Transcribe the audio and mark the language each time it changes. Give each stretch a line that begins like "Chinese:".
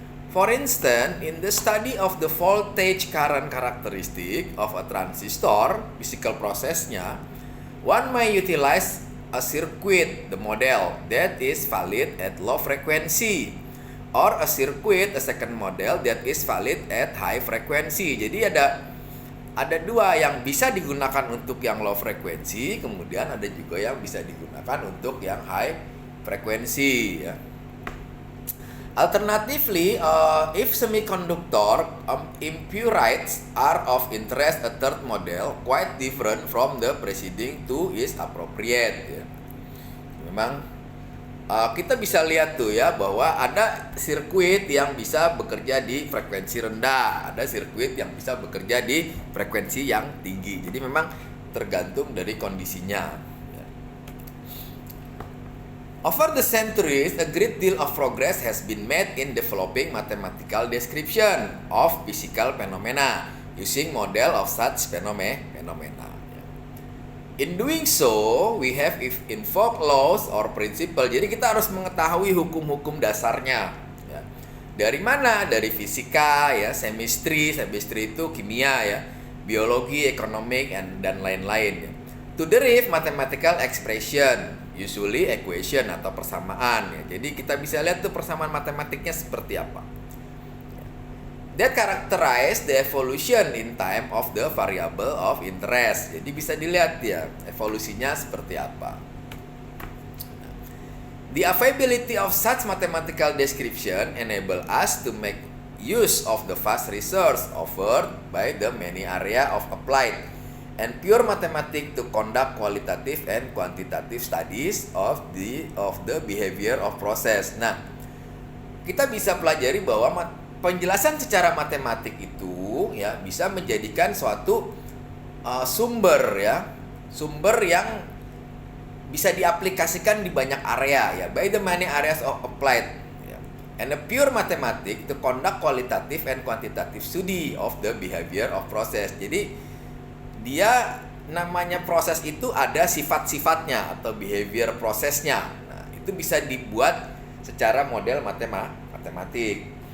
English: For instance, in the study of the voltage current characteristic of a transistor, physical processnya, one may utilize a circuit, the model, that is valid at low frequency, or a circuit, a second model, that is valid at high frequency.
Indonesian: Jadi ada dua yang bisa digunakan untuk yang low frequency, kemudian ada juga yang bisa digunakan untuk yang high frequency ya.
English: Alternatively, if semiconductor impurities are of interest, a third model quite different from the preceding two is appropriate ya.
Indonesian: Memang kita bisa lihat tuh ya bahwa ada sirkuit yang bisa bekerja di frekuensi rendah, ada sirkuit yang bisa bekerja di frekuensi yang tinggi. Jadi memang tergantung dari kondisinya.
English: Over the centuries, a great deal of progress has been made in developing mathematical description of physical phenomena using model of such phenomena. In doing so, we have invoked laws or principle.
Indonesian: Jadi kita harus mengetahui hukum-hukum dasarnya. Ya. Dari mana? Dari fisika, ya, chemistry itu kimia, ya, biologi, economic, dan lain-lain. Ya.
English: To derive mathematical expression, usually equation
Indonesian: atau persamaan. Ya. Jadi kita bisa lihat tuh persamaan matematiknya seperti apa.
English: That characterize the evolution in time of the variable of interest.
Indonesian: Jadi bisa dilihat ya evolusinya seperti apa.
English: The availability of such mathematical description enable us to make use of the vast resource offered by the many area of applied and pure mathematics to conduct qualitative and quantitative studies of the behavior of process.
Indonesian: Nah, kita bisa pelajari bahwa penjelasan secara matematik itu ya bisa menjadikan suatu sumber yang bisa diaplikasikan di banyak area ya,
English: by the many areas of applied
Indonesian: ya.
English: And a pure mathematics to conduct qualitative and quantitative study of the behavior of process.
Indonesian: Jadi dia namanya proses itu ada sifat-sifatnya atau behavior prosesnya. Nah, itu bisa dibuat secara model matematik.